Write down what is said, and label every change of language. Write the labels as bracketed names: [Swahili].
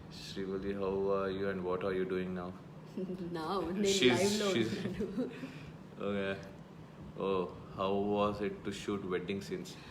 [English] Srivalli, how are you and what are you doing now? [Telugu] Now, నేను లైవ్లో ఉన్నాను. [English] Okay. Oh, how was it to shoot wedding scenes?